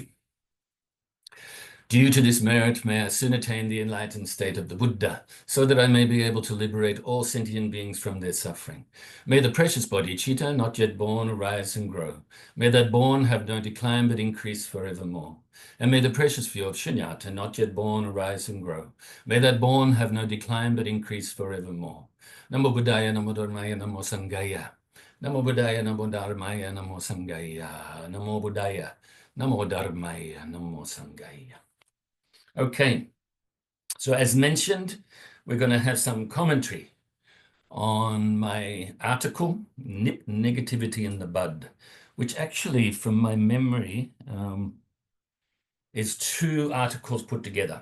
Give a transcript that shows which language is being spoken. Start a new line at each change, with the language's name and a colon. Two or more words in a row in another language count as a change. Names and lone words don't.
English: Due to this merit, may I soon attain the enlightened state of the Buddha, so that I may be able to liberate all sentient beings from their suffering. May the precious Bodhicitta, not yet born, arise and grow. May that born have no decline but increase forevermore. And may the precious view of Shunyata, not yet born, arise and grow. May that born have no decline but increase forevermore.
Pali: Namo Buddhaya, Namo Dharmaya, Namo Sanghaya. Namo Buddhaya, Namo Dharmaya, Namo Sanghaya. Namo Buddhaya, Namo Dharmaya, Namo Sanghaya.
English: Okay, so as mentioned, we're going to have some commentary on my article, Nip Negativity in the Bud, which actually, from my memory, is 2 articles put together.